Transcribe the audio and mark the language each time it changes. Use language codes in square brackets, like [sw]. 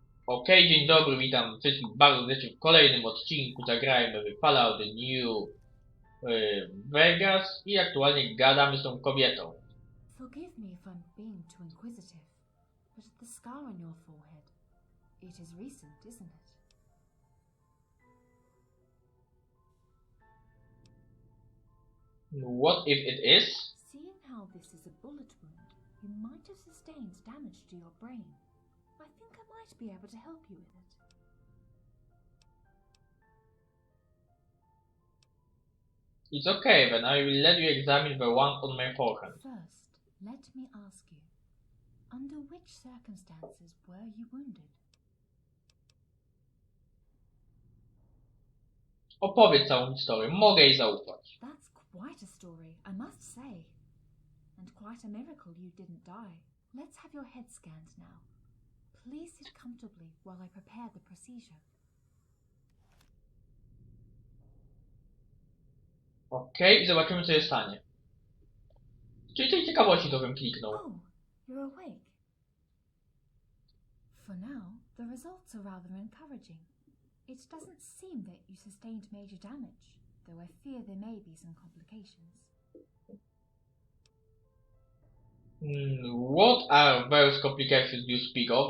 [pl] Okej, dzień dobry, witam wszystkich bardzo serdecznie w kolejnym odcinku Zagrajmy w Fallout New Vegas i aktualnie gadamy z tą kobietą. [en] Forgive me if I'm being too inquisitive, but the scar on your forehead, it is recent, isn't it? What if it is? Seeing how this is a bullet wound, you might have sustained damage to your brain. I think I might be able to help you with it. It's okay, then I will let you examine the one on my forehead. First, let me ask you, under which circumstances were you wounded? [pl] Opowiedz całą historię, mogę jej zaufać. [en] That's quite a story, I must say. And quite a miracle you didn't die. Let's have your head scanned now. Please sit comfortably while I prepare the procedure. [pl] Okej, i zobaczymy co się stanie. Czyli tej ciekawości to bym kliknął. [en] Oh, you're awake. For now, the results are rather encouraging. It doesn't seem that you sustained major damage, though I fear there may be some complications. What are those complications you speak of?